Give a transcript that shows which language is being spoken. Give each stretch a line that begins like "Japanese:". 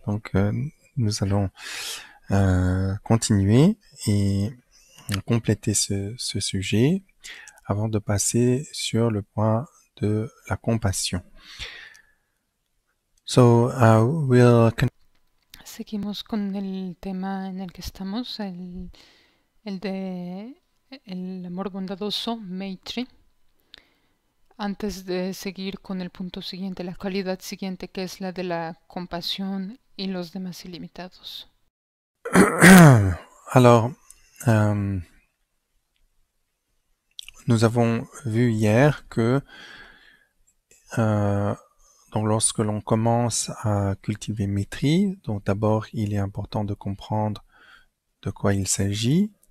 French: Donc, nous allons continuer et compléter ce sujet avant de passer sur le point de la compassion.
English: So, we'll
Spanish: Seguimos con el tema en el que estamos, el de el amor bondadoso, Maitri. Antes de seguir con el punto siguiente, la cualidad siguiente, que es la de la compasión y los demás ilimitados.
French: Alors, nous avons vu hier que donc lorsque l'on commence à cultiver maîtrise, donc d'abord il est important de comprendre de quoi il s'agit.